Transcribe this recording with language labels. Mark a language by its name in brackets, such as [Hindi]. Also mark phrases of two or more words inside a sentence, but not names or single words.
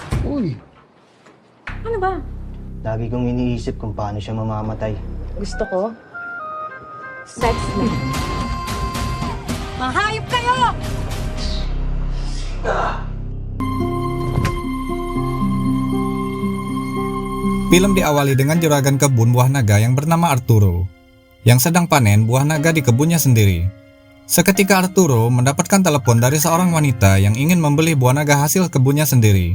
[Filipino] Uy, Ano ba? lagi kong iniisip kung paano siya mamamatay. Gusto ko? Sex lang. Mahayop kayo! [Indonesian] Film diawali dengan juragan kebun buah naga yang bernama Arturo, yang sedang panen buah naga di kebunnya sendiri. Seketika Arturo mendapatkan telepon dari seorang wanita yang ingin membeli buah naga hasil kebunnya sendiri.